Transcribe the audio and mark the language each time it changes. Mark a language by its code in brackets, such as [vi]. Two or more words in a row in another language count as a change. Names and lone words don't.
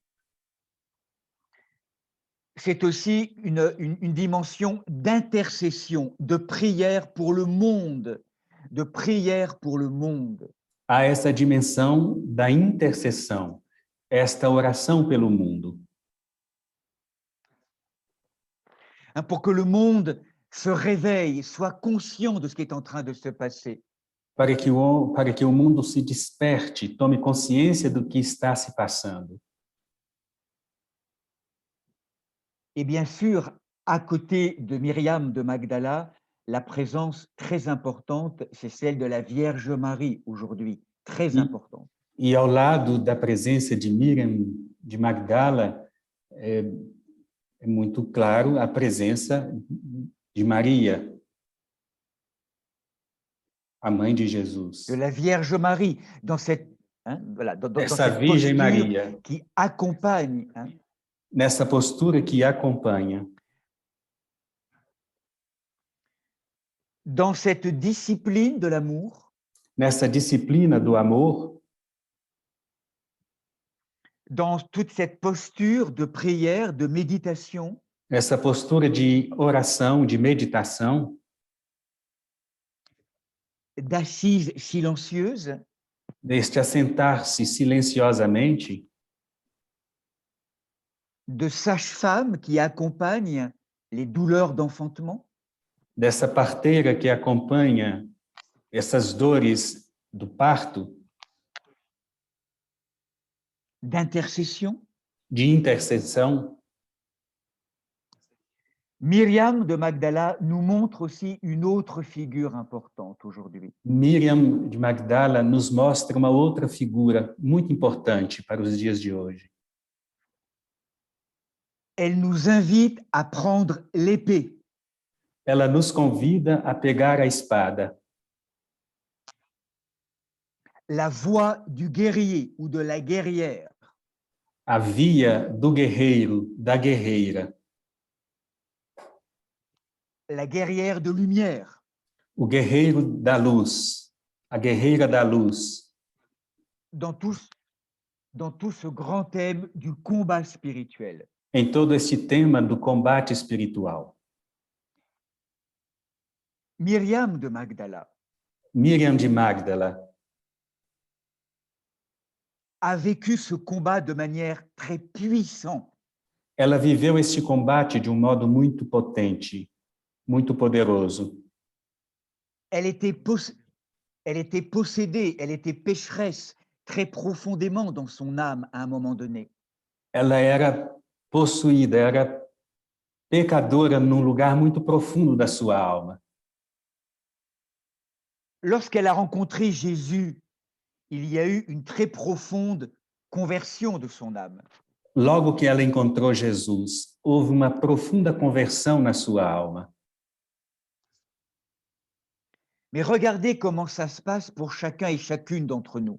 [fr] c'est aussi une dimension d'intercession, de prière pour le monde, de prière pour le monde. [pt] há essa dimensão da intercessão, esta oração pelo mundo. [fr] Pour que le monde se réveille, soit conscient de ce qui est en train de se passer. [pt] Para que o mundo se desperte, tome consciência do que está se passando. [fr] Et bien sûr, à côté de Myriam de Magdala, la présence très importante, c'est celle de la Vierge Marie aujourd'hui, très importante. [pt] E ao lado da presença de Miriam de Magdala, é muito claro a presença de Maria, a mãe de Jesus. [fr] De la Vierge Marie, dans cette, voilà, dans [pt] Essa [fr] cette [pt] Virgem [fr] posture [pt] Maria, [fr] qui accompagne. [pt] nessa postura que acompanha, [fr] dans cette discipline de l'amour, [pt] nessa disciplina do amor, [fr] dans toute cette posture de prière, de méditation, [pt] essa postura de oração, de meditação, [fr] d'assise silencieuse, [pt] deste assentar-se silenciosamente, [fr] de sage-femme qui accompagne les douleurs d'enfantement, [pt] dessa parteira que acompanha essas dores do parto, [fr] d'intercession. [pt] de intercessão. [fr] Myriam de Magdala nous montre aussi une autre figure importante aujourd'hui. [pt] Miriam de Magdala nos mostra uma outra figura muito importante para os dias de hoje. [fr] Elle nous invite à prendre l'épée. [pt] Ela nos convida a pegar a espada. [fr] La voie du guerrier ou de la guerrière. [pt] A via do guerreiro, da guerreira. [fr] La guerrière de lumière. [pt] O guerreiro da luz, a guerreira da luz. [fr] Dans tout ce grand thème du combat spirituel. [pt] Em todo esse tema do combate espiritual. [fr] Myriam de Magdala. [pt] Miriam de Magdala [fr] a vécu ce combat de manière très puissante. [pt] Ela viveu este combate de modo muito potente, muito poderoso. [fr] Elle était, elle était possédée, elle était pécheresse très profondément dans son âme à un moment donné. [pt] Ela era possuída, era pecadora num lugar muito profundo da sua alma. [fr] Lorsqu'elle a rencontré Jésus, il y a eu une très profonde conversion de son âme. [pt] Logo que ela encontrou Jesus, houve uma profunda conversão na sua alma. [fr] Mais regardez comment ça se passe pour chacun et chacune d'entre nous.